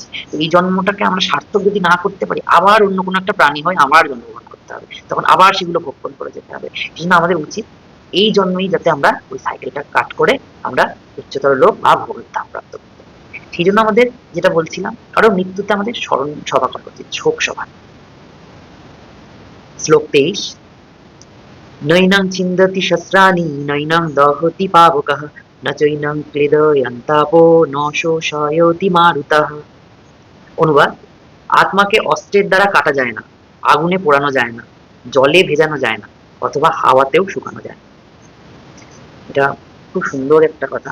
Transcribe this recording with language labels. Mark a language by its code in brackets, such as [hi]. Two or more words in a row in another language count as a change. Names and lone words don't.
[bn] তো এই জন্মটাকে আমরা সার্থক যদি না করতে পারি, আবার অন্য কোনো একটা প্রাণী হয় আবার জন্মগ্রহণ করতে হবে, তখন আবার সেগুলো ভক্ষণ করে যেতে হবে। সেই জন্য আমাদের উচিত এই জন্মেই যাতে আমরা ওই সাইকেলটা কাট করে আমরা উচ্চতর লোক বা ভগবত ধাম প্রাপ্ত করি। সেই জন্য আমাদের যেটা বলছিলাম, আরো মৃত্যুতে আমাদের স্মরণ সভা করা উচিত, শোক সভা। শ্লোক 23, [sa] নৈনং ছিন্দতি শস্ত্রাণি নৈনং দহতি পাবকঃ ন চৈনং ক্লেদয়ন্তাপো ন শোষয়তি মারুতঃ। [bn] অনুবাদ: আত্মাকে অস্ত্রের দ্বারা কাটা যায় না, আগুনে পোড়ানো যায় না, জলে ভেজানো যায় না, অথবা হাওয়াতেও শুকানো যায় না। এটা খুব সুন্দর একটা কথা।